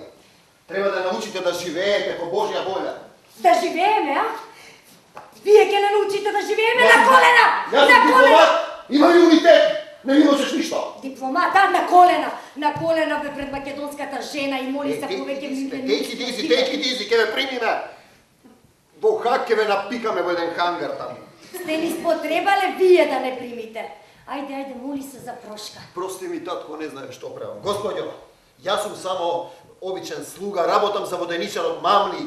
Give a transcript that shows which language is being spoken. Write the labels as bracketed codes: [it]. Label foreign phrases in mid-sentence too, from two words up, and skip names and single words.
[mk] Треба да научите да живеете по Божја воља. Да живееме, а? Вие ќе не научите да живееме на колена! Јас На сум колена! дипломат, имам имунитет, не ми можеш ништо. Дипломат, а? На колена! На колена бе пред македонската жена и моли се повеќе милени. [en] Take it easy, [mk] ќе ве примиме. Во хак ќе ве напикаме во еден хангар таму. Сте ни спотребале вие да не примите. Ајде, моли се за прошка. Прости ми, татко, не знаем што правам. Господјо, јас сум само обичен слуга, работам за воденичарот Мамли.